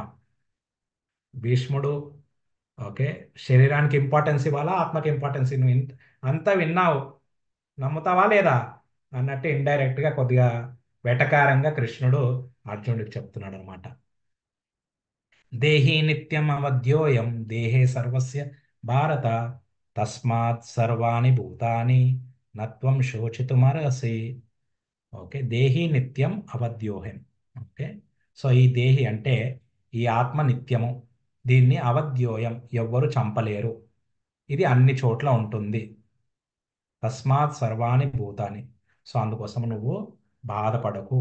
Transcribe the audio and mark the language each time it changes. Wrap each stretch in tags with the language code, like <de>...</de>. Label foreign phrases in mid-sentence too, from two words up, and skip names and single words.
<te>భీష్ముడు ఓకే శరీరానికి ఇంపార్టెన్స్ ఇవ్వాలా, ఆత్మకి ఇంపార్టెన్స్? నువ్వు అంతా విన్నావు, నమ్ముతావా లేదా అన్నట్టు ఇండైరెక్ట్ గా కొద్దిగా వెటకారంగా కృష్ణుడు అర్జునుడికి చెప్తున్నాడు అనమాట.</te> <sa>దేహి నిత్యం అవధ్యోయం దేహే సర్వస్య భారత తస్మాత్ సర్వాణి భూతాని నత్వం శోచితుమర్హసి. ఓకే, దేహి నిత్యం అవధ్యోహం. ఓకే.</sa> <te>సో ఈ దేహి అంటే ఈ ఆత్మ నిత్యము, దీన్ని అవధ్యోయం ఎవ్వరు చంపలేరు, ఇది అన్ని చోట్ల ఉంటుంది.</te> <sa>తస్మాత్ సర్వాణి భూతాని,</sa> <te>సో అందుకోసం నువ్వు బాధపడకు.</te>